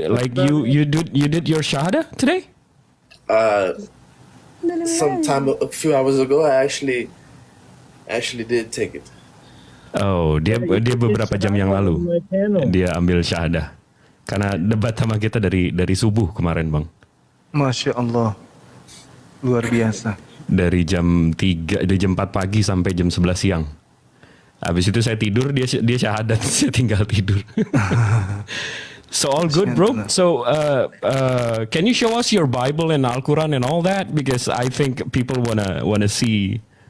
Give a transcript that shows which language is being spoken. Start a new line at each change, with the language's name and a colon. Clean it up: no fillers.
English: Like you did your shahada today? A few hours ago, I actually did take it.
Indonesian: Oh, dia beberapa jam yang lalu
English: My panel.
Indonesian: dia ambil syahadah. Karena debat sama kita dari subuh kemarin, Bang. Masya Allah. Luar biasa. Dari jam 4 pagi sampai jam 11 siang. Habis itu saya tidur, dia syahadat, saya tinggal tidur.
English: So all good, bro. So can you show us your Bible and Al-Quran and all that? Because I think people wanna see.